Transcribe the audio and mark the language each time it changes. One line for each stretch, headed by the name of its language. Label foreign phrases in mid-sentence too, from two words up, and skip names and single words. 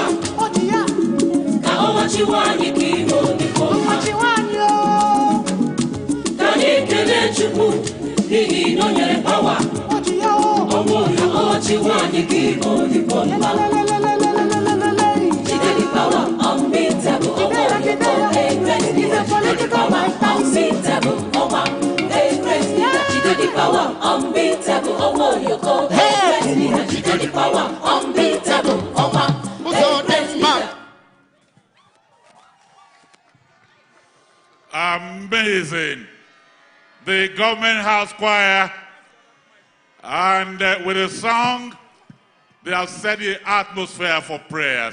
Igbo: Ka ọ machiwa anyị ka ime onyikwo mma. Ka anyị kelee Chukwu n'ihi na o nyere pawa. Ọnwụ ya ọ machiwa anyị ka ime onyikwo mma.
English: Jide the power unbeatable.
Igbo: Ọnwụ ya ọ
English: great leader. Jide the power unbeatable. Ọma great leader. Jide the power unbeatable.
Igbo: Ọnwụ ya ọ
English: great leader. Jide the power unbeatable. Ọma great leader. Amazing. The government house choir, and with a song, they have set the atmosphere for prayers.